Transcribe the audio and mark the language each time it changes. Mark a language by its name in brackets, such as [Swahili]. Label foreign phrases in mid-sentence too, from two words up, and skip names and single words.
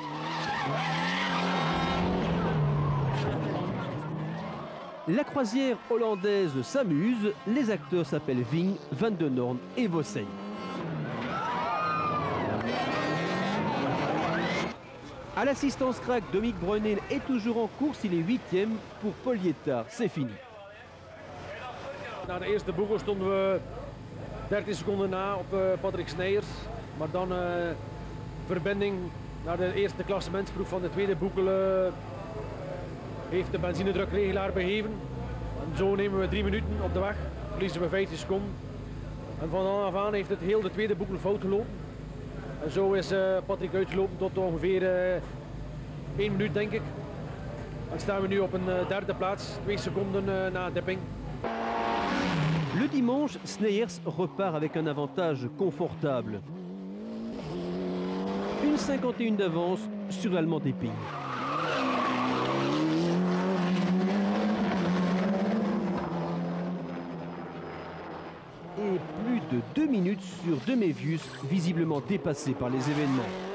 [French] La croisière hollandaise s'amuse, les acteurs s'appellent Ving, Van den Horn et Vossen. À l'assistance crack, Dominique Breugnel est toujours en course, il est 8e. Pour Paul Lietard, c'est fini. [Dutch] Na de eerste boegel stonden we 13 seconden na op Patrick Sneyers. Maar dan verbinding naar de eerste klassementsproef van de tweede boekel heeft de benzinedrukregelaar beheven. En zo nemen we 3 minuten op de weg, verliezen we 15 seconden. En van af aan heeft het heel de tweede boekel fout gelopen. En zo is Patrick uitgelopen tot ongeveer 1 minuut, denk ik. Dan staan we nu op een derde plaats, 2 seconden na dipping. [French] Le dimanche, Sneyers repart avec un avantage confortable. Une 51 d'avance sur l'Allemand d'Epping. Et plus de 2 minutes sur De Mevius, visiblement dépassé par les événements.